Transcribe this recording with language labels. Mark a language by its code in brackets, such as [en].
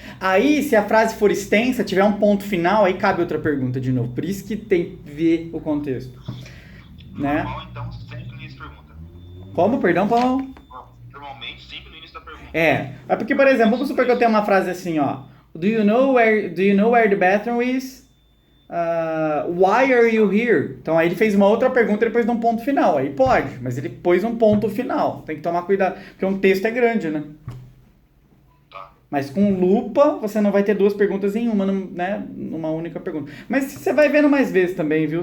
[pt] Aí, se a frase for extensa, tiver um ponto final, aí cabe outra pergunta de novo. Por isso que tem que ver o contexto. Né? Normal, então, sempre no início da pergunta. Como? Perdão, Paulo? Normalmente, sempre no início da pergunta. É porque, por exemplo, vamos supor que eu tenho uma frase assim, ó. [en] Do you know where the bathroom is? Why are you here? [pt] Então aí ele fez uma outra pergunta depois de um ponto final. Aí pode, mas ele pôs um ponto final. Tem que tomar cuidado, porque um texto é grande, né? Tá. Mas com lupa, você não vai ter duas perguntas em uma, né? Numa única pergunta. Mas você vai vendo mais vezes também, viu?